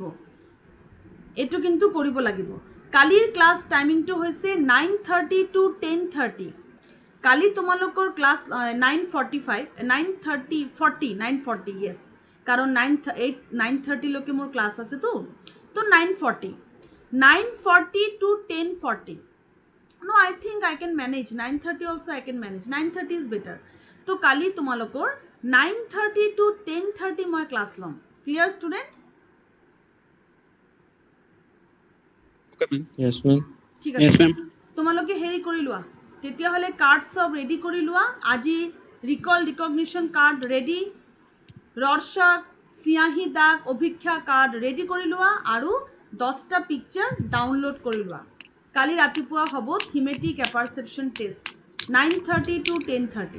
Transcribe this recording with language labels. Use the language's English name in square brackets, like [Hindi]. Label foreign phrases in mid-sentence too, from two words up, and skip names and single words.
[Assamese] এইটো কিন্তু কৰিব লাগিব। কালিৰ [English] class timing [Assamese] হৈছে 9:30 to 10:30। কালি তোমালোকৰ ক্লাছ 9:40 য়েছ, কাৰণ 9:30 লৈকে মোৰ ক্লাছ আছে তো 9:40 to 10:40। [English] No, I think I can manage 9:30 also. I can manage 9:30 is better. [Assamese] তো কালি তোমালোকৰ 9:30 to 10:30 মই ক্লাছ ল'ম। [English] clear student? Okay, ma'am. Yes, ma'am. [Assamese] ঠিক আছে, তোমালোকে হেৰি কৰি লোৱা, তেতিয়াহ'লে কাৰ্ড সব ৰেডি কৰি লোৱা। আজি [English] recall recognition card ready, [Assamese] ৰৰ্চক, চিয়াহী দাগ, অভিক্ষা [English] card ready [Assamese] কৰি লোৱা আৰু 10টা [English] picture download [Assamese] কৰি লোৱা। কালি ৰাতিপুৱা হ'ব [English] thematic apperception test [Assamese] 9:30 to 10:30।